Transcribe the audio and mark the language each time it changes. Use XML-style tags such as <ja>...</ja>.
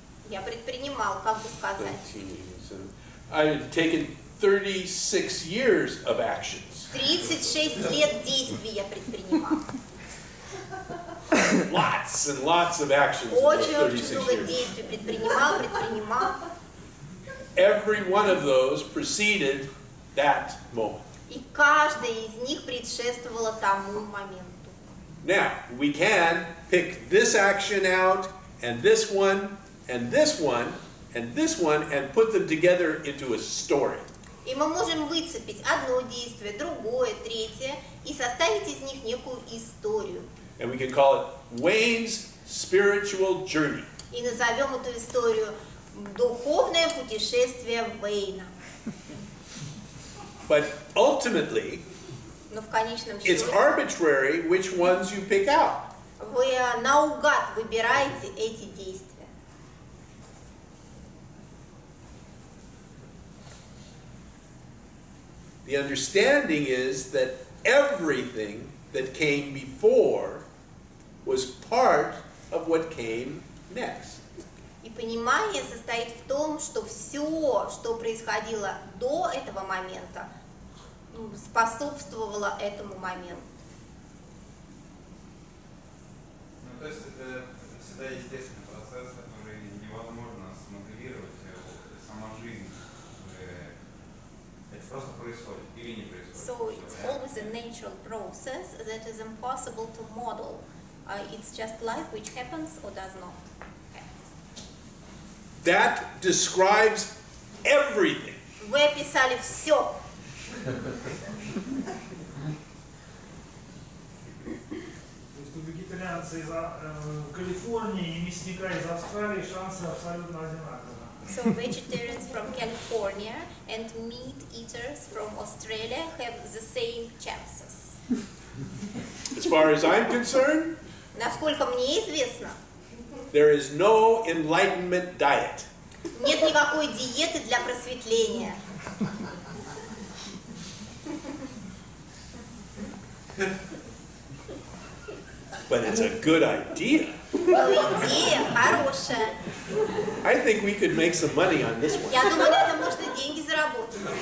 <ru>Я предпринимал, как бы сказать,</ru> <en>13, I had taken 36 years of actions.</en> <ru>36 лет действий я предпринимал.</ru> <en>Lots and lots of actions in those</en> <ru>Очень</ru> <en>36</en> <ru>много</ru> <en>years.</en> <ru>действий предпринимал.</ru> <en>Every one of those preceded that moment.</en> <ru>И каждая из них предшествовала тому моменту.</ru> <en>Now, we can pick this action out, and this one, and this one, and this one, and put them together into a story.</en> <ru>И мы можем выцепить одно действие, другое, третье, и составить из них некую историю.</ru> <en>And we can call it Wayne's spiritual journey.</en> <ru>И назовем эту историю «Духовное путешествие Вейна».</ru> <en>But ultimately,</en> <ru>Но в конечном</ru> <en>it's</en> <ru>счете</ru> <en>arbitrary which ones you pick out.</en> <ru>вы наугад выбираете эти действия.</ru> <en>The understanding is that everything that came before was part of what came next.</en> <ru>И понимание состоит в том, что все, что происходило до этого момента, способствовало этому моменту. Ну, то есть это всегда естественный процесс, который невозможно смоделировать. Сама жизнь это просто происходит или не происходит.</ru> <en>So it's always a natural process that is impossible to model. It's just life which happens or does not happen. That describes everything.</en> <ru>Вы описали все. То есть у вегетарианца из Калифорнии и мясника из Австралии шансы абсолютно одинаковые.</ru> <en>So vegetarians from California and meat eaters from Australia have the same chances. As far as I'm concerned,</en> <ru>Насколько мне известно,</ru> <en>there is no enlightenment diet.</en> <ru>нет никакой диеты для просветления.</ru> <en>But it's a good idea.</en> <ru>Но идея хорошая.</ru> <en>I think we could make some money on this one.</en> <ru>Я думаю, на этом можно деньги заработать.</ru>